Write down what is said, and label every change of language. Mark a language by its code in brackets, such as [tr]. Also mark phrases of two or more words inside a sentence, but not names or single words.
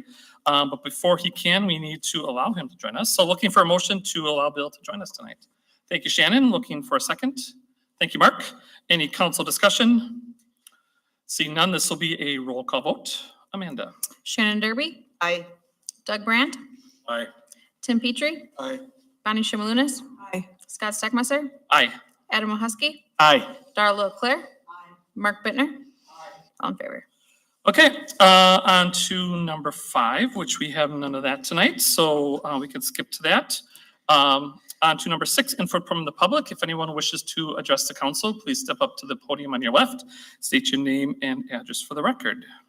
[en] But before he can, we need to allow him to join us. So looking for a motion to allow Bill to join us tonight. Thank you, Shannon. Looking for a second. Thank you, Mark. Any council discussion? Seeing none, this will be a roll call vote. Amanda. Shannon Derby, Aye. Doug Brandt, Aye. Tim Petrie, Aye. Bonnie Shimalunas, Aye. Scott Steckmesser, Aye. Adam Mahusky, Aye. Darla LeClaire, Mark Bittner, all in favor. Okay, on to number 5, which we have none of that tonight, so we can skip to that. On to number 6, input from the public. If anyone wishes to address the council, please step up to the podium on your left, state your name and address for the record.